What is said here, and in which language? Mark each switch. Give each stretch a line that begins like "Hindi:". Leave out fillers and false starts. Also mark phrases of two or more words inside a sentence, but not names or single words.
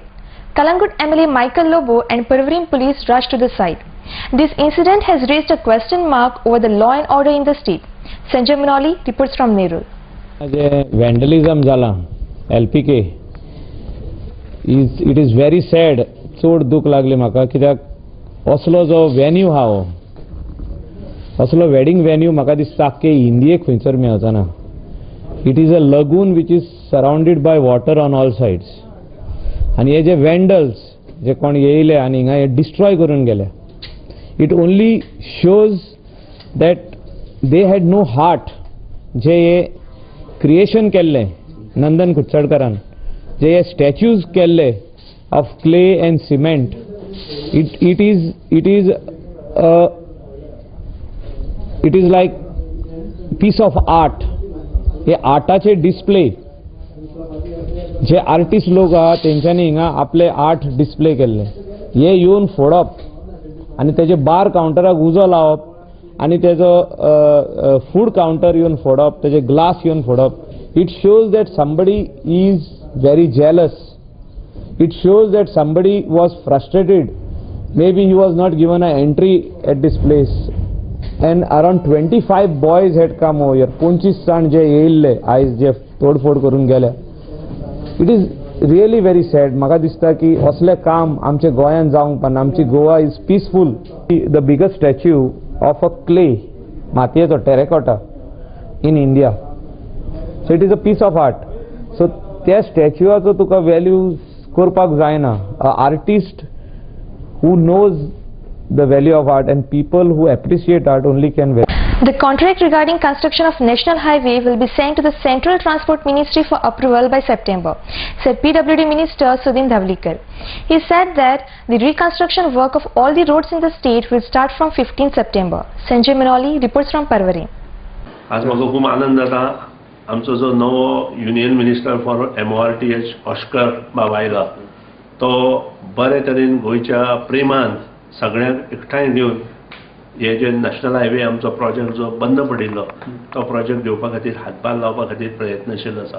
English: Kalangut MLA Michael Lobo and Parvarim police rushed to the site. This incident has raised a question mark over the law and order in the state. Sanjay Manoli reports from Nerul. Vandalism
Konkani: zala LPK
English: it is very sad.
Konkani: चोड दूख लागले म्हाका कित्याक असलो जो वेन्यू हा हो असलो
English: wedding venue
Konkani: म्हाका दिसता आख्खे इंडियेक खंयसर मेळचा ना.
English: It is a lagoon which is surrounded by water on all sides
Konkani: आनी हे जे वेंडल्स जे कोण येयले आनी हिंगा हे डिस्ट्रॉय करून गेले
English: It only shows that they had no heart.
Konkani: जे हे क्रिएशन केल्ले नंदन कुडचडकरान जे हे स्टॅच्यूज केल्ले
English: of clay and cement it is like piece of art.
Konkani: हे आर्टाचे डिस्प्ले जे आर्टिस्ट लोक आहा तेंच्यांनी हिंगा आपले आर्ट डिस्प्ले केल्ले हे येवन फोडप आनी तेजे बार काउंटराक उजो लावप आनी तेजो
English: food counter
Konkani: येवन फोडप तेजे ग्लास येवन फोडप.
English: It shows that somebody is very jealous. It shows that somebody was frustrated. May be he was not given a entry at this place and around 25 boys had come over here.
Konkani: 25 जाण जे येयल्ले आयज जे तोडफोड करून गेले.
English: It is really very sad.
Konkani: म्हाका दिसता की असले काम आमचे गोंयान जावंक पाना. आमची गोवा
English: is peaceful. The biggest statue of a clay मातयेचो terracotta in India. So it is a piece of art.
Konkani: सो त्या स्टॅच्यूआचो तुका व्हॅल्यू करपाक जायना.
English: A artist who knows the value of art and people who appreciate art only can value. The contract regarding construction of National Highway will be sent to the Central Transport Ministry for approval by September, said PWD Minister Sudhin Dhavlikar. He said that the reconstruction work of all the roads in the state will start from 15 September. Sanjay Manoli reports from Parvarim.
Konkani: आज म्हाका खूब आनंद जाता. आमचो जो नवो
English: Union Minister for MORTH
Konkani: ऑस्कर बाब आयला तो बरे तरेन गोंयच्या प्रेमान सगळ्यांक एकठांय घेवन हे जे
English: National Highway
Konkani: आमचो प्रोजेक्ट जो बंद पडिल्लो तो प्रोजेक्ट घेवपा खातीर हातभार लावपा खातीर प्रयत्नशील आसा.